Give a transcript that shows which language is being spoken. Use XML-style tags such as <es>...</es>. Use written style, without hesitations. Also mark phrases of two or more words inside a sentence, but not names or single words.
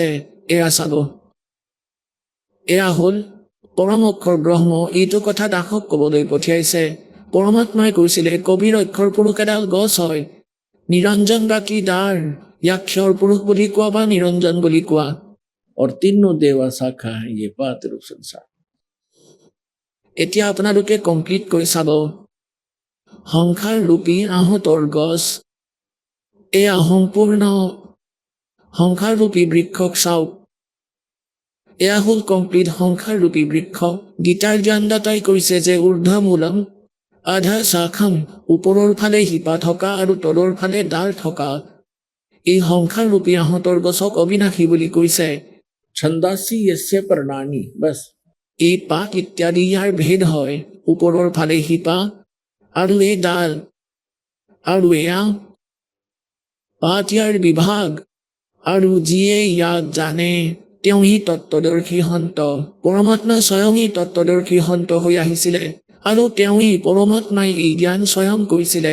<as>এয়া চাব, এয়া হ'ল পৰম অক্ষৰ ব্ৰহ্ম। এইটো কথা দাসক কবলৈ পঠিয়াইছে। পৰমাত্মাই কৈছিলে, কবিৰ অক্ষৰ পুৰুষ এডাল গছ হয়, নিৰঞ্জন বা কি ডাৰ, ইয়াক ক্ষৰ পুৰুষ বুলি কোৱা বা নিৰঞ্জন বুলি কোৱা।</as> <hi>और तीनों देवा शाखा है ये पात रूप संसार।</hi> <as>এতিয়া আপোনালোকে কমপ্লিট কৰি চাব, সংসাৰ ৰূপী আহঁতৰ গছ, এয়া সম্পূৰ্ণ সংসাৰ ৰূপী বৃক্ষক চাওক। এয়া হ'ল কমপ্লিট সংসাৰ ৰূপী বৃক্ষ। গীতাৰ জ্ঞানদাতাই কৈছে যে</as> <sa>ऊर्ध्वमूलम् अधःशाखम्,</sa> <as>ওপৰৰ ফালে শিপা থকা আৰু তলৰ ফালে ডাল থকা। এই সংসাৰ ৰূপী আহঁতৰ গছক অবিনাশী বুলি কৈছে।</as> <sa>छंदासी यस्य प्रणानी, बस</sa> <as>এই পাত ইত্যাদি ইয়াৰ ভেদ হয়, ওপৰৰ ফালে শিপা আৰু এই ডাল, আৰু এয়া পাত ইয়াৰ বিভাগ, আৰু যিয়ে ইয়াক জানে তেওঁহি তত্ত্বদৰ্শী সন্ত। পৰমাত্মা স্বয়ং তত্ত্বদৰ্শী সন্ত হৈ আহিছিলে, আৰু তেওঁহি পৰমাত্মাই এই জ্ঞান স্বয়ং কৰিছিলে।</as>